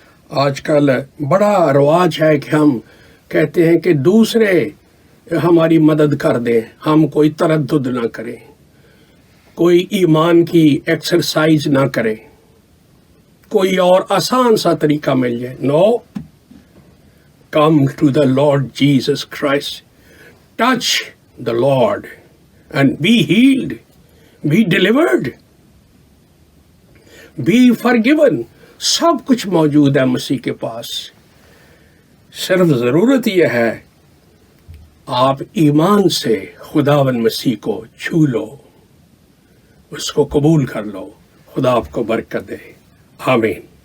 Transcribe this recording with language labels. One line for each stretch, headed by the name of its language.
Urdu: آج کل بڑا رواج ہے کہ ہم کہتے ہیں کہ دوسرے ہماری مدد کر دیں، ہم کوئی تردد نہ کریں، کوئی ایمان کی ایکسرسائز نہ کریں، کوئی اور آسان سا طریقہ مل جائے.
English: No, come to the Lord Jesus Christ, touch the Lord and be healed, be delivered, be forgiven.
Urdu: سب کچھ موجود ہے مسیح کے پاس. صرف ضرورت یہ ہے آپ ایمان سے خداوند مسیح کو چھو لو، اس کو قبول کر لو. خدا آپ کو برکت دے. آمین.